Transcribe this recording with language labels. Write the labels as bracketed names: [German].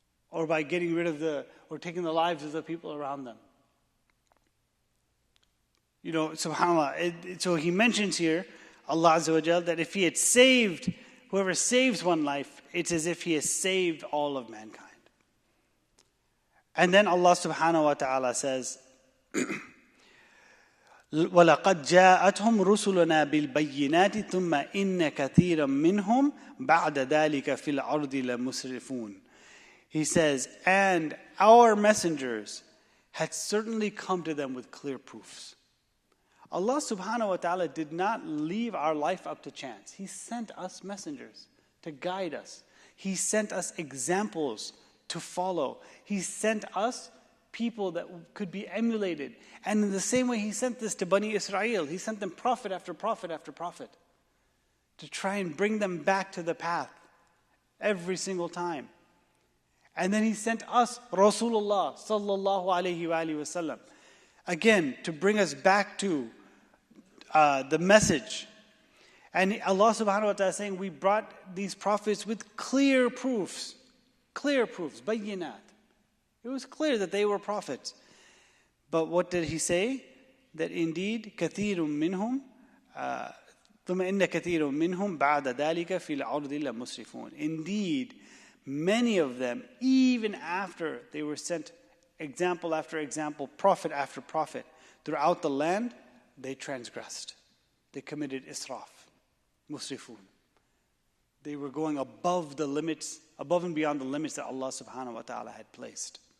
[English] Or by getting rid of or taking the lives of the people around them. SubhanAllah. So he mentions here, Allah Azza wa Jal, that if he had saved, whoever saves one life, it's as if he has saved all of mankind. And then Allah subhanahu wa ta'ala says, [Arabic] وَلَقَدْ جَاءَتْهُمْ رُسُلُنَا بِالْبَيِّنَاتِ ثُمَّ إِنَّ كَثِيرًا مِّنْهُمْ بَعْدَ ذَلِكَ فِي الْأَرْضِ لَمُسْرِفُونَ. [English] He says, and our messengers had certainly come to them with clear proofs. Allah subhanahu wa ta'ala did not leave our life up to chance. He sent us messengers to guide us. He sent us examples to follow. He sent us people that could be emulated. And in the same way he sent this to Bani Israel, he sent them prophet after prophet after prophet to try and bring them back to the path every single time. And then he sent us Rasulullah sallallahu alayhi wa sallam, again, to bring us back to the message. And Allah subhanahu wa ta'ala is saying, we brought these prophets with clear proofs, bayyinat. It was clear that they were prophets. But what did he say? That indeed, [Arabic] كَثِيرٌ مِّنْهُمْ ثُمَّ إِنَّ كَثِيرٌ مِّنْهُمْ بَعْدَ ذَلِكَ فِي الْأَرْضِ لَمُسْرِفُونَ. [English] Indeed, many of them, even after they were sent example after example, prophet after prophet, throughout the land, they transgressed. They committed israf, musrifun. They were going above the limits, above and beyond the limits that Allah subhanahu wa ta'ala had placed.